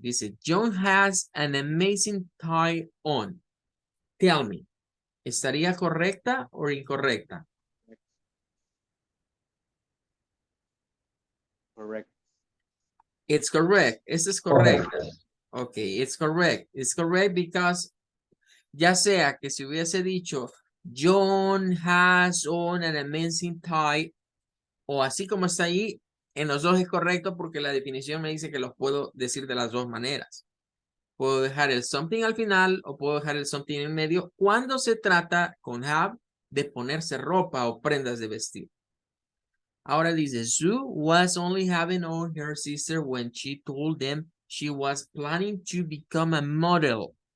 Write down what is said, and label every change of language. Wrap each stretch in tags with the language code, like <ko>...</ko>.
<es>Dice,</es> <en>John has an amazing tie on. Tell me,</en> <es>¿estaría correcta o incorrecta?</es> <en>Correct. It's correct.</en> <es>Esta es correcta.</es> <en>Ok, it's correct. It's correct because</en> <es>ya sea que si hubiese dicho</es> <en>John has on an amazing tie,</en> <es>o así como está ahí, en los dos es correcto porque la definición me dice que los puedo decir de las dos maneras. Puedo dejar el something al final o puedo dejar el something en medio cuando se trata con have de ponerse ropa o prendas de vestir. Ahora dice,</es> <en>Sue was only having on her sister when she told them she was planning to become a model.</en>